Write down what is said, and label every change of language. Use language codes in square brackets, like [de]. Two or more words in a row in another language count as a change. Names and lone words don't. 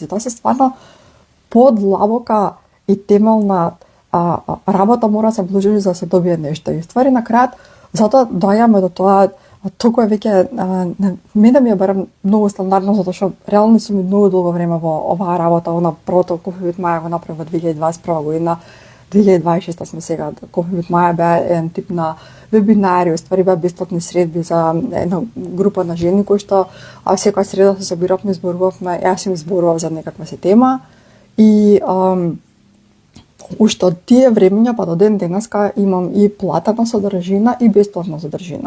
[mk] Тоа се стварно подлабока и темелна работа мора да се вложи за да се добие нешто. И ствари на крајот, затоа доаѓаме до тоа Толку е веќе мене ми е барем многу стандардно затоа што реално сум многу долго време во оваа работа. Она првото Coffee with Maja го направи во 2021 година. 2026 сме сега. Coffee with Maja беа еден тип на вебинари, уствари беа бесплатни средби за една група на жени кои што секоја среда се собиравме, зборувавме, јас им зборував за некаква се тема и уште од тие времења па до ден денеска имам и платена содржина и бесплатна содржина.